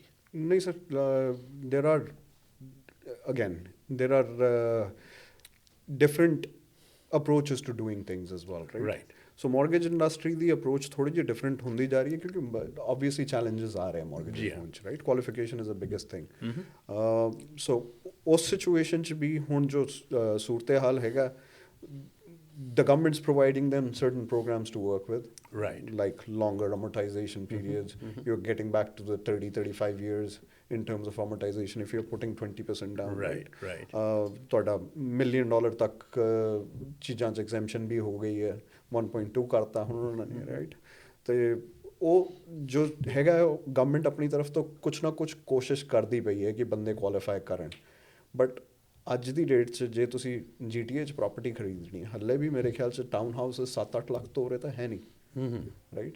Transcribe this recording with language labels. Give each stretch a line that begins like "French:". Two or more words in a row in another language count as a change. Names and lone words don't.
Punjabi: ਨਹੀਂ ਸਰ
English: there are different approaches to doing things as well, right? So mortgage industry
Punjabi: ਦੀ approach ਥੋੜੀ ਜਿਹੀ different ਹੁੰਦੀ ਜਾ ਰਹੀ ਹੈ ਕਿਉਂਕਿ
English: obviously challenges
Punjabi: ਆ ਰਹੇ
English: mortgage loan
Punjabi: ਚ,
English: right? Qualification is the biggest thing. So
Punjabi: ਉਸ situation ਚ ਵੀ ਹੁਣ ਜੋ ਸੂਰਤ ਹਾਲ ਹੈਗਾ
English: the government's providing them certain programs to work with, like longer amortization periods. You're getting back to the 30-35 years in terms of amortization if you're putting 20% down, right?
Punjabi: ਤੁਹਾਡਾ $1 million ਤੱਕ ਚੀਜ਼ਾਂ 'ਚ exemption ਵੀ ਹੋ ਗਈ ਹੈ 1.2 ਕਰਤਾ ਹੁਣ ਉਹਨਾਂ ਨੇ, right? ਤੇ ਉਹ ਜੋ ਹੈਗਾ ਗਵਰਨਮੈਂਟ ਆਪਣੀ ਤਰਫ ਤੋਂ ਕੁਛ ਨਾ ਕੁਛ ਕੋਸ਼ਿਸ਼ ਕਰਦੀ ਪਈ ਹੈ ਕਿ ਬੰਦੇ ਕੁਆਲੀਫਾਈ ਕਰਨ ਬਟ ਅੱਜ ਦੀ ਡੇਟ 'ਚ ਜੇ ਤੁਸੀਂ GTA 'ਚ ਪ੍ਰੋਪਰਟੀ ਖਰੀਦਣੀ ਹੈ ਹੱਲੇ ਵੀ ਮੇਰੇ ਖਿਆਲ 'ਚ
English: town house
Punjabi: 7-8 ਲੱਖ ਤੋਂ ਉਰੇ ਤਾਂ ਹੈ ਨਹੀਂ, ਰਾਈਟ?